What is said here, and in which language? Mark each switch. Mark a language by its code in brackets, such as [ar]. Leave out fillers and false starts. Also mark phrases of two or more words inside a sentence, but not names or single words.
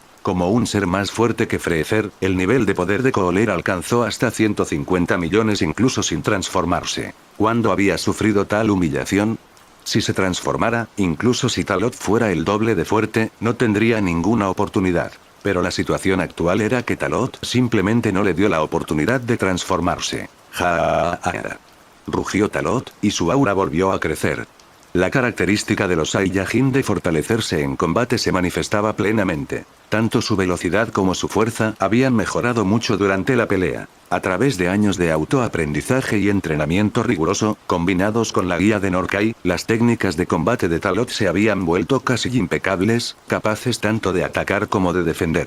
[es] Como un ser más fuerte que Freezer, el nivel de poder de Kohler alcanzó hasta 150 millones incluso sin transformarse. ¿Cuándo había sufrido tal humillación? Si se transformara, incluso si Talot fuera el doble de fuerte, no tendría ninguna oportunidad. Pero la situación actual era que Talot simplemente no le dio la oportunidad de transformarse. ¡Ja! Rugió Talot, y su aura volvió a crecer. La característica de los Saiyajin de fortalecerse en combate se manifestaba plenamente. Tanto su velocidad como su fuerza habían mejorado mucho durante la pelea. A través de años de autoaprendizaje y entrenamiento riguroso, combinados con la guía de Norkai, las técnicas de combate de Talot se habían vuelto casi impecables, capaces tanto de atacar como de defender.